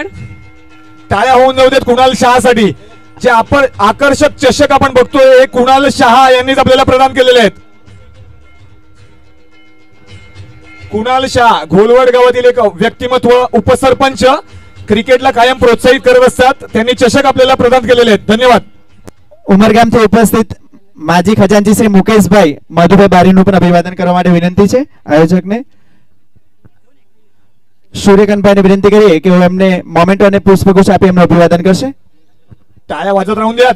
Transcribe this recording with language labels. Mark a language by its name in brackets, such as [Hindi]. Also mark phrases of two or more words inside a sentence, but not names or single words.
[Marathi] टाळ्या होऊन जाऊ देत कुणाल शहासाठी. जे आपण आकर्षक चषक आपण बघतोय हे कुणाल शहा यांनीच आपल्याला प्रदान केलेले आहेत. कुणाल शाह घोलवड गावातील एक व्यक्तिमत्व उपसरपंच क्रिकेटला कायम प्रोत्साहित करत असतात. त्यांनी चषक आपल्याला प्रदान केलेले आहेत. धन्यवाद. [Gujarati] ઉમરગામથી ઉપસ્થિત માજી ખજાનચી શ્રી મુકેશભાઈ મધુભાઈ બારીનું પણ અભિવાદન કરવા માટે વિનંતી છે આયોજકને. સૂર્યકાંતભાઈને વિનંતી કરીએ કે એમને મોમેન્ટો અને પુષ્પગુચ્છ આપી એમનું અભિવાદન કરશે. [Marathi] टाळ्या वाजत राहून द्यात.